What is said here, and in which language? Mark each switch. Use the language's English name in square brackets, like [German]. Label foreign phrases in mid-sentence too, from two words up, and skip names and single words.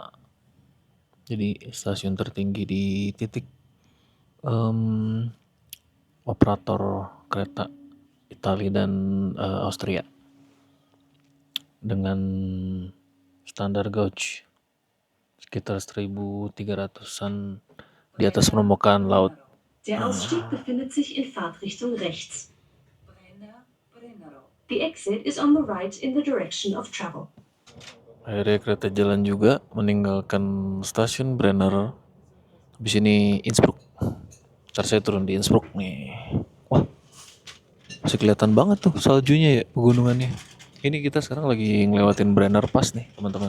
[Indonesian] Jadi stasiun tertinggi di titik operator kereta Italia dan Austria dengan standar gauge sekitar 1.300-an di atas permukaan laut. [German] Der Ausstieg befindet sich in Fahrtrichtung rechts. [English] The exit is on the right in the direction of travel. [Indonesian] Akhirnya kereta jalan juga meninggalkan stasiun Brenner. Habis ini Innsbruck. Ntar saya turun di Innsbruck nih. Wah, masih kelihatan banget tuh saljunya ya, pegunungannya. Ini kita sekarang lagi ngelewatin Brenner Pass nih teman-teman.